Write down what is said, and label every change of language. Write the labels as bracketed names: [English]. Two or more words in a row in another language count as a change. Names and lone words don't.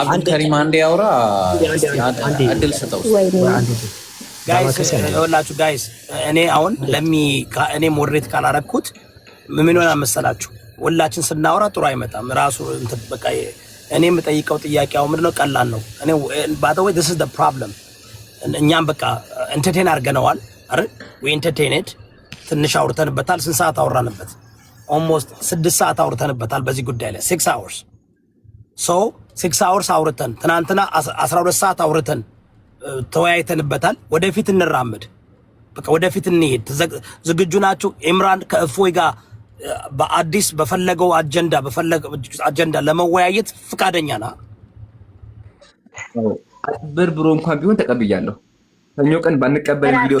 [Amharic] አንድ ከሪም አንዴ ያውራ አድል ሰጠው ጋይስ እኔ አሁን እኔ ሞዴሬት ካላረኩት ምን ሆነ መሰላችሁ ሁላችን ስናወራ ጥሩ አይመጣም ራሱ እንትን በቃ እኔ የምጠይቀው ጥያቄው ምንድነው ቀላል ነው እኔ [English] by the way this is the problem [Amharic] እኛም በቃ ኢንተርቴን አድርገነዋል አይደል [English] we entertained [Amharic] ትንሽ አውርተንበታል ስንት ሰዓት አወራንበት almost 6 ሰዓት አውርተንበታል በዚህ ጉዳይ ላይ [English] 6 hours so 6 hours [Amharic] አውርተን ትናንትና 12 ሰዓት አውርተን ተወያይተንበታል ወደፊት እንራመድ በቃ ወደፊት እንሄድ ዝግጁ ናችሁ ኢምራን ከእፎይ ጋር በአዲስ በፈለገው አጀንዳ ለመወያየት ፍቃደኛ ና ብርብሮ እንኳን ቢሆን ተቀብያለሁ ሰኞ ቀን ባንቀበል ቪዲዮ